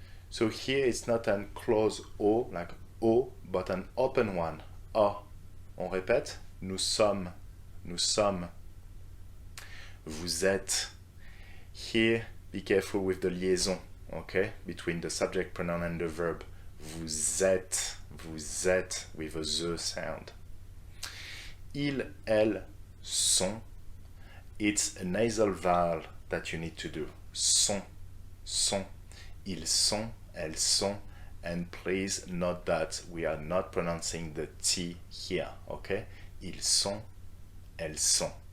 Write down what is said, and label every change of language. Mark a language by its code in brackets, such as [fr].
[en] So here it's not an closed O, like O, but an open one. [fr] A. On répète. Nous sommes. Nous sommes. Vous êtes. [en] Here, be careful with the liaison, okay? Between the subject pronoun and the verb. [fr] Vous êtes. Vous êtes [en] with a the sound. [fr] Ils, elles, sont. [en] It's a nasal vowel that you need to do. [fr] Sont. Sont. Ils sont. Elles sont. [en] And please note that we are not pronouncing the T here, okay? [fr] Ils sont. Elles sont.